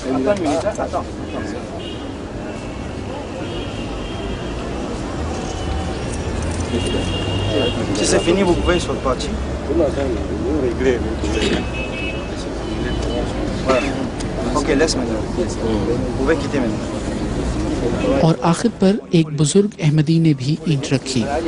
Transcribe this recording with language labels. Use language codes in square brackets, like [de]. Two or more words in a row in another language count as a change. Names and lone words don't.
[fr] Attends une minute, attends. Si c'est fini, vous pouvez sur le parti. Voilà. Ok, laisse maintenant. Vous pouvez quitter maintenant. [ur] اور آخر پر ایک بزرگ احمدی نے بھی اینٹ رکھی.